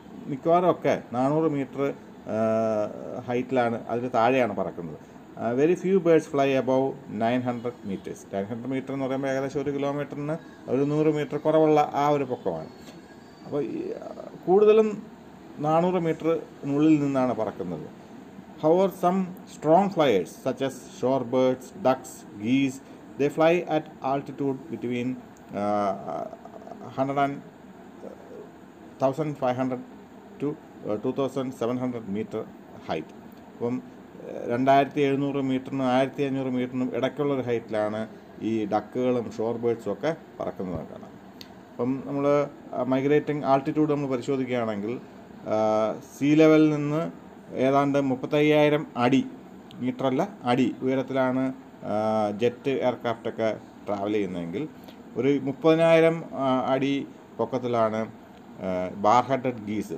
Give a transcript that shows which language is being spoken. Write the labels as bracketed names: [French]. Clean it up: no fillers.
[Malayalam] മിക്കവാറും ഒക്കെ 400 മീറ്റർ ഹൈറ്റിലാണ്, അതിന് താഴെയാണ് പറക്കുന്നത്. [English] Very few birds fly above 900 metres. [Malayalam] 900 metre എന്ന് പറയുമ്പോൾ ഏകദേശം 1 കിലോമീറ്ററിന് ഒരു 100 മീറ്റർ കുറവുള്ള ആ ഒരു പൊക്കമാണ്. അപ്പോൾ കൂടുതലും 400 മീറ്ററിനുള്ളിൽ നിന്നാണ് പറക്കുന്നത്. [English] However, some strong flyers such as shorebirds, ducks, geese, they fly at altitude between 1,500 to 2,700 meter height. [Malayalam] അപ്പം 2,700 മീറ്ററിനും 1,500 മീറ്ററിനും ഇടയ്ക്കുള്ളൊരു ഹൈറ്റിലാണ് ഈ ഡക്കുകളും ഷോർ ബേർഡ്സും ഒക്കെ പറക്കുന്നത് കാണാം. അപ്പം നമ്മൾ മൈഗ്രേറ്റിംഗ് ആൾട്ടിറ്റ്യൂഡ് നമ്മൾ പരിശോധിക്കുകയാണെങ്കിൽ സീ ലെവലിൽ നിന്ന് ഏതാണ്ട് 35,000 അടി, മീറ്ററല്ല അടി ഉയരത്തിലാണ് ജെറ്റ് എയർക്രാഫ്റ്റൊക്കെ ട്രാവൽ ചെയ്യുന്നതെങ്കിൽ ഒരു 30,000 അടി പൊക്കത്തിലാണ് ബാർ ഹെഡഡ് ഗീസ്.